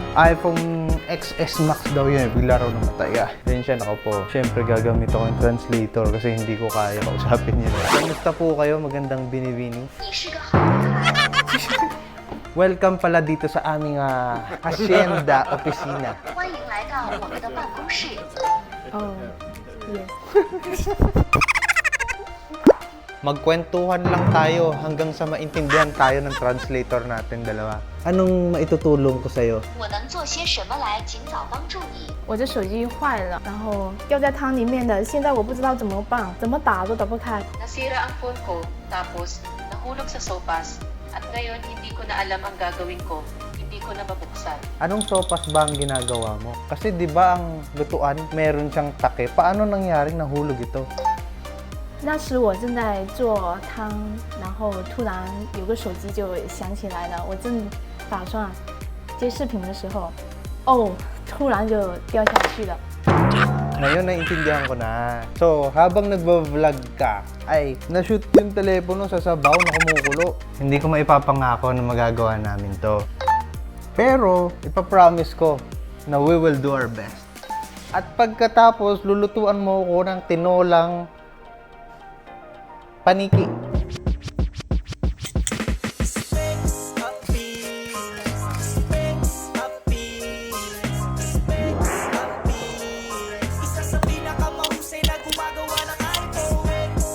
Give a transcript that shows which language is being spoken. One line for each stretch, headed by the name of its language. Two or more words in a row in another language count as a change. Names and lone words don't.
Filipino: iPhone XS Max daw yun, bigla raw namatay ah. Then siya nakaupo. Siyempre gagamit ako yung translator kasi hindi ko kaya kausapin yun. Kamusta po kayo? Magandang binibini. Welcome pala dito sa aming hacienda, opisina.
Chinese: 欢迎来到我们的办公室。
English: Oh, yes.
Filipino: Magkwentuhan lang tayo hanggang sa maintindihan tayo ng translator natin dalawa. Anong maitutulong ko sa'yo?
Chinese: 我能做些什么来尽早帮助你？我这手机坏了，然后掉在汤里面的，现在我不知道怎么办，怎么打都打不开。
Filipino: Nasira ang phone ko, tapos nahulog sa sopas, at ngayon hindi ko na alam ang gagawin ko, hindi ko na mabuksan. Anong sopas ba ang ginagawa mo? Kasi di ba ang lutuan, meron siyang take. Paano nangyaring nahulog ito? 那时我正在做汤，然后突然有个手机就响起来了，我正打算接视频的时候，哦，突然就掉下去了。 Ngayon naiintindihan ko na. So, habang nagbablog ka, ay na-shoot yung telepono sa sabaw na kumukulo. Hindi ko maipapangako na magagawa namin to. Pero, ipapromise ko na
English: we will do our best.
Filipino: At pagkatapos, lulutuan mo ko ng tinolang paniki. Isa sa pinakamahusay na gumagawa ng iPhone.